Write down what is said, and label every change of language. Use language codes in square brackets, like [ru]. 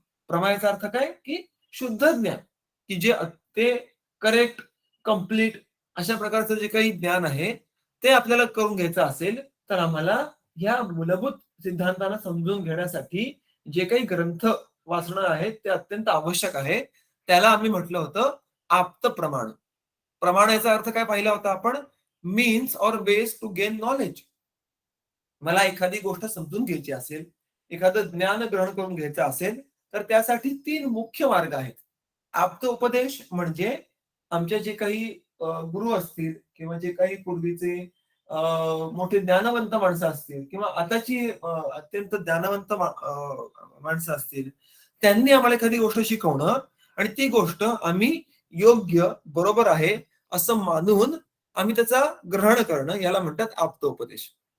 [mr] प्रमा याचा अर्थ काय की शुद्ध ज्ञान, की जे ते करेक्ट, कम्प्लीट अशा प्रकारचं जे काही ज्ञान आहे ते आपल्याला करून घ्यायचं असेल तर आम्हाला ह्या मूलभूत सिद्धांतांना समजून घेण्यासाठी जे काही ग्रंथ वाचणं आहे ते अत्यंत आवश्यक आहे. त्याला आम्ही म्हटलं होतं आप्त प्रमाण. प्रमाण याचा अर्थ काय पाहिला होता आपण? [en] Means or ways to gain knowledge. [mr] मला एखादी गोष्ट समजून घ्यायची असेल, एखादं ज्ञान ग्रहण करून घ्यायचं असेल, तर त्यासाठी 3 मुख्य मार्ग आहेत. आप्त उपदेश म्हणजे आमचे जे काही गुरु असतील किंवा जे काही पूर्वीचे मोठे ज्ञानवंत माणसं असतील किंवा आताची अत्यंत ज्ञानवंत माणसं असतील, त्यांनी आम्हाला एखादी गोष्ट शिकवणं आणि ती गोष्ट आम्ही योग्य, बरोबर आहे असं मानून आम्ही त्याचा ग्रहण करणं याला म्हणतात आप्त उपदेश.